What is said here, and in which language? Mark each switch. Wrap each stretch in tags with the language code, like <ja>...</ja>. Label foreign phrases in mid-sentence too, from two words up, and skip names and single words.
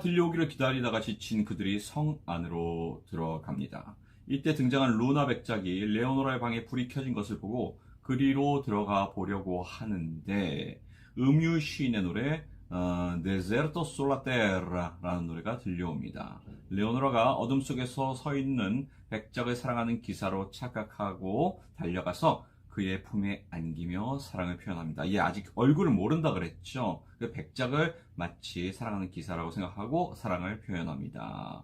<ko>들려오기를 기다리다가 지친 그들이 성 안으로 들어갑니다. 이때 등장한 루나 백작이 레오노라의 방에 불이 켜진 것을 보고 그리로 들어가 보려고 하는데 음유 시인의 노래</ko> <it>Deserto sulla terra</it> <ko>라는 노래가 들려옵니다. 레오노라가 어둠 속에서 서 있는 백작을 사랑하는 기사로 착각하고 달려가서 그의 품에 안기며 사랑을 표현합니다. 얘 아직 얼굴을 모른다 그랬죠. 그 백작을 마치 사랑하는 기사라고 생각하고 사랑을 표현합니다.</ko>